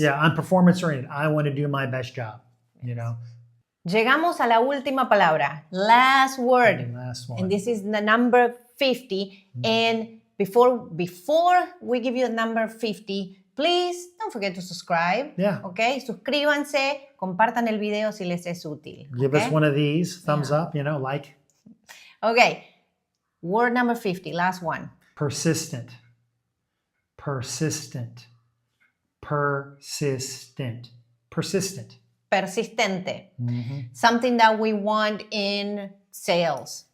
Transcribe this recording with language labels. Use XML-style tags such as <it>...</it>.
<en>Yeah, I'm performance oriented. I want to do my best job.</en> <es>Llegamos a la última palabra,</es> <en>last word. The last one. And this is the number 50. And before we give you the number 50, please don't forget to subscribe. Yeah. Okay?</en> <es>Suscríbanse, compartan el video si les es útil.</es> <en>Give us one of these, thumbs up, like. Okay. Word number 50, last one. Persistent. Persistent. Persistent. Persistent.</en> <es>Persistente.</es> <en>Something that we want in sales.</en>